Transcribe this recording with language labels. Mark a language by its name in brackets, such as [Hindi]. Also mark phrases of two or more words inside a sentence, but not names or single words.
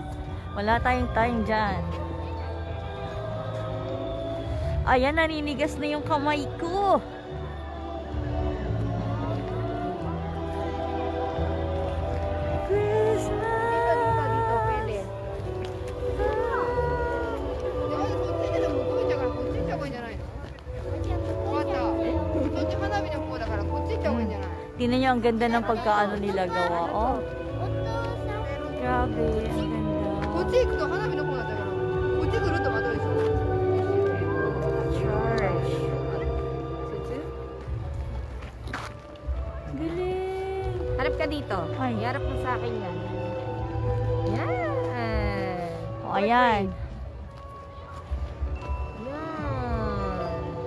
[Filipino] Wala tayong time dyan. Ayan, naninigas na yung kamay ko. Christmas. Dito, pwede. [Japanese] こっちでも向こうだからこっち行った方がいいんじゃないの？わかった。そっち花火の方だからこっち行った方がいいんじゃない？ [Filipino] Tingnan nyo, ang ganda ng pagkaano nila gawa. Oh, grabe, ang ganda. こっち行くと花火の方だったからこっち来るとまたでしょ。 Church. Galing. Harap ka dito. Ay. Harap mo sa akin yan. Yan. O, ayan. Yan.